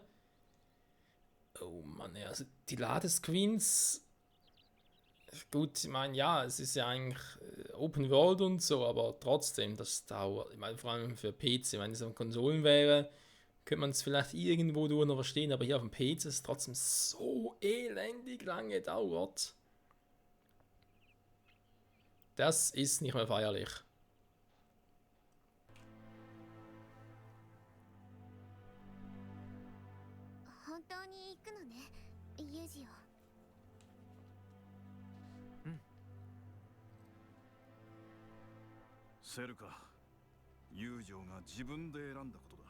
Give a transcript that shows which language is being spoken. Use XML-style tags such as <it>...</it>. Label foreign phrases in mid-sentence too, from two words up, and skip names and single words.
<de>Oh Mann, ja, also die Ladescreens, gut, ich meine, ja, es ist ja eigentlich Open World und so, aber trotzdem, das dauert, ich meine, vor allem für PC, wenn es auf Konsolen wäre, könnte man es vielleicht irgendwo durch noch verstehen, aber hier auf dem PC ist es trotzdem so elendig lange dauert. Das ist nicht mehr feierlich.</de> <ja>本当に行くのね、ユージを。セルカ、友情が自分で選んだことだ。</ja>